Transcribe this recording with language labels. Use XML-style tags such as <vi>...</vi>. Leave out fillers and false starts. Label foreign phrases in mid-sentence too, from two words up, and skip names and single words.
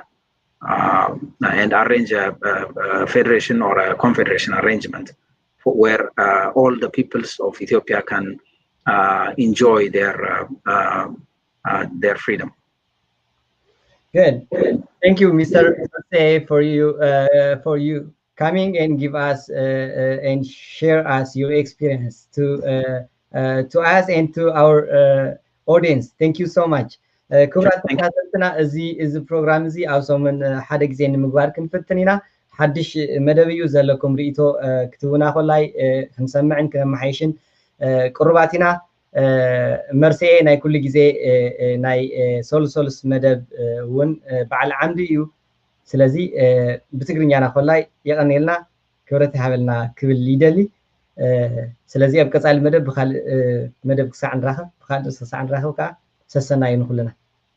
<en>And arrange a federation or a confederation arrangement for where all the peoples of Ethiopia can enjoy their freedom. Good. Thank you, Mr. Jose, for you coming and give us and share us your experience to us and to our audience. Thank you so much.</en> <ti>ክቡራት ተከታተልትና እዚ ፕሮግራም እዚ ኣብ ሰሙን ሓደ ግዜ ንምግባር ክንፍትን ኢና ሓድሽ መደብ እዩ ዘለኩም ርእይቶ ክትቡና ኮላይ ክንሰምዕን ክነመሓይሽን ቁርባት ኢና መርሲኤ ናይ ኩሉ ግዜ ናይ ሶልሶልስ መደብ እውን በዓል ዓምዲ እዩ ስለዚ ብትግርኛና ኮላይ የቀኒልና ክብረት ይሃበልና ክብል ይደሊ ስለዚ ኣብ ቀጻሊ መደብ ብኻልእ መደብ ክሳዕ ንራኸብ ብኻልእ ክሳዕ ንራኸብ ከዓ ሰሰና ይንኩልና</ti>